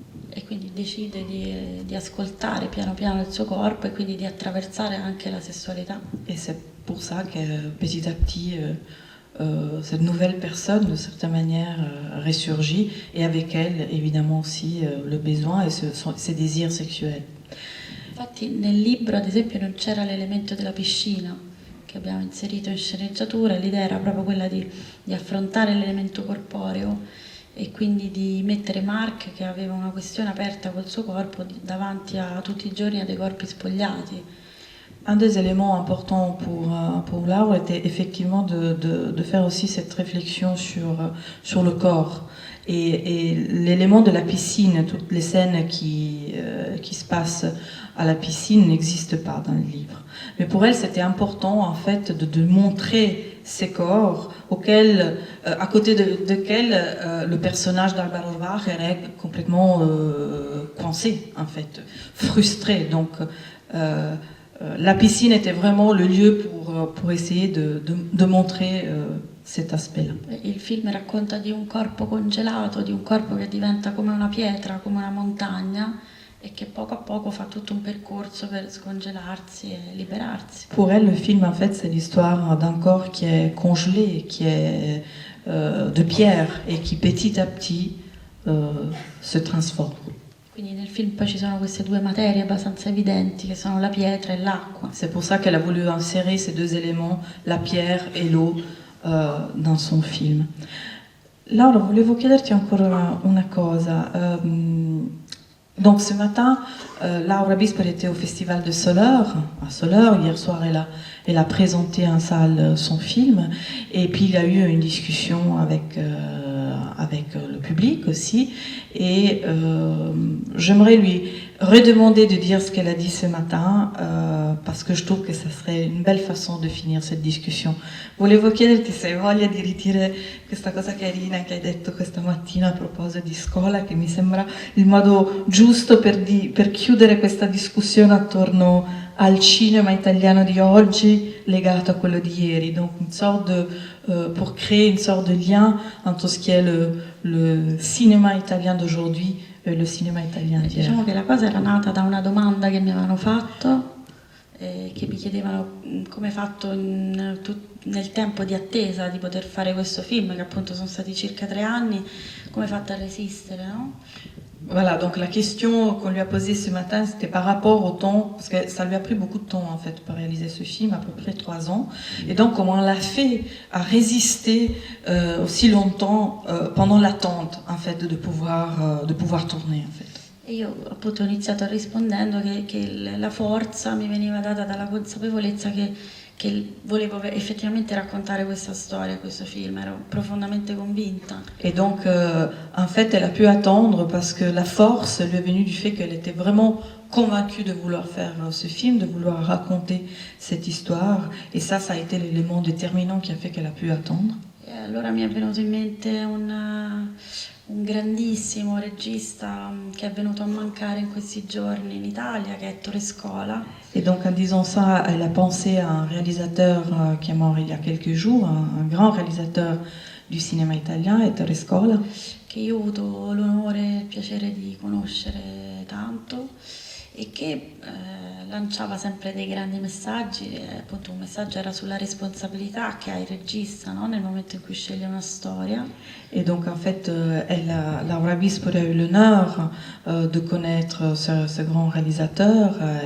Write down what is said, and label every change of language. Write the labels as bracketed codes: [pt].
[it] E quindi decide di ascoltare piano piano il suo corpo, e quindi di attraversare anche la sessualità. [fr] Et c'est pour ça que petit à petit, cette nouvelle personne, de certaine manière, ressurgit, et avec elle, évidemment aussi, le besoin et ses désirs sexuels. [it] Infatti nel libro, ad esempio, non c'era l'elemento della piscina che abbiamo inserito in sceneggiatura. L'idea era proprio quella di affrontare l'elemento corporeo, e quindi di mettere Mark, che aveva una questione aperta col suo corpo, davanti a tutti i giorni a dei corpi spogliati. [fr] Un des éléments importants pour Laure était effectivement de faire aussi cette réflexion sur le corps. Et l'élément de la piscine, toutes les scènes qui se passent à la piscine n'existent pas dans le livre. Mais pour elle, c'était important en fait de montrer ces corps à côté desquels le personnage d'Alba Rolvacher est complètement coincé, en fait, frustré. Donc la piscine était vraiment le lieu pour essayer de montrer cet aspect-là. [it] Il film racconta di un corpo congelato, di un corpo che diventa come una pietra, come una montagna, e che poco a poco fa tutto un percorso per scongelarsi e liberarsi. [fr] Pour elle, le film, en fait, c'est l'histoire d'un corps qui est congelé, qui est de pierre, et qui petit à petit se transforme. [it] Quindi nel film poi ci sono queste due materie abbastanza evidenti, che sono la pietra e l'acqua. [fr] C'est pour ça qu'elle a voulu insérer ces deux éléments, la pierre et l'eau, dans son film. [it] Laura, volevo chiederti ancora una cosa. [fr] Donc ce matin, Laura Bispoli était au festival de Soleure, à Soleure. Hier soir, elle a présenté en salle son film. Et puis il y a eu une discussion avec le public aussi. Et j'aimerais lui redemander de dire ce qu'elle a dit ce matin, parce que je trouve que ça serait une belle façon de finire cette discussion. [it] Volevo chiederti se hai voglia di ridire questa cosa carina che hai detto questa mattina a proposito di scuola, che mi sembra il modo giusto per chiudere questa discussione attorno al cinema italiano di oggi legato a quello di ieri. [fr] Donc une sorte pour créer une sorte de lien entre ce qui est le cinéma italien d'aujourd'hui e le cinéma italien d'hier. [it] Diciamo che la cosa era nata da una domanda che mi avevano fatto, che mi chiedevano come fatto nel tempo di attesa di poter fare questo film, che appunto sono stati circa 3 anni, come fatto a resistere, no? [fr] Voilà, donc la question qu'on lui a posée ce matin, c'était par rapport au temps, parce que ça lui a pris beaucoup de temps en fait pour réaliser ce film, à peu près 3 ans, et donc comment on l'a fait à résister aussi longtemps pendant l'attente en fait de pouvoir tourner en fait. [it] E io appunto ho iniziato rispondendo che la forza mi veniva data dalla consapevolezza che volevo effettivamente raccontare questa storia, questo film, ero profondamente convinta. [fr] Et donc, en fait, elle a pu attendre parce que la force lui est venue du fait qu'elle était vraiment convaincue de vouloir faire ce film, de vouloir raconter cette histoire. Et ça a été l'élément déterminant qui a fait qu'elle a pu attendre. [it] E allora mi è venuto in mente un grandissimo regista che è venuto a mancare in questi giorni in Italia, che è Ettore Scola. [fr] Et donc en disant ça, elle a pensé à un réalisateur qui est mort il y a quelques jours, un grand réalisateur du cinéma italien, Ettore Scola, [it] che io ho avuto l'onore e il piacere di conoscere tanto e che lanciava sempre dei grandi messaggi, appunto un messaggio era sulla responsabilità che ha il regista, no? Nel momento in cui sceglie una storia. [fr] Et donc en fait, Laura Bispoli a eu l'honneur de connaître ce grand réalisateur.